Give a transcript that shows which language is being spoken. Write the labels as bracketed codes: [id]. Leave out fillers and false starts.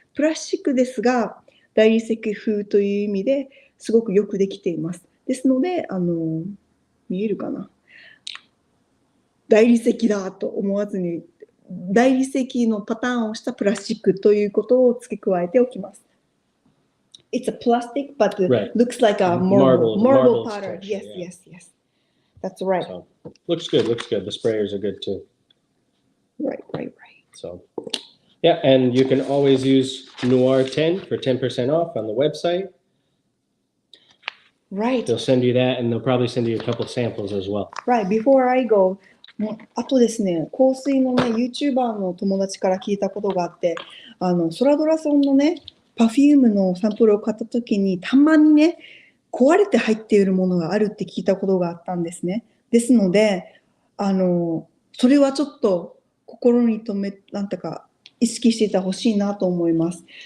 [ja] プラスチックですが、大理石風という意味ですごくよくできています。ですので、見えるかな？大理石だと思わずに、大理石のパターンをしたプラスチックということを付け加えておきます。 [en] It's a plastic, but looks like a marble pattern. Yes. That's right. So, looks good. The sprayers are good too. Right. So, and you can always use Noir 10 for 10% off on the website. Right. They'll send you that, and they'll probably send you a couple samples as well. Right. Before I go, [ja] あとですね、香水のね、YouTuber の友達から聞いたことがあって、ソラドラソンのね、パフュームのサンプルを買ったときに、たまにね、壊れて入っているものがあるって聞いたことがあったんですね。ですので、それはちょっと心になんてか意識していてほしいなと思います。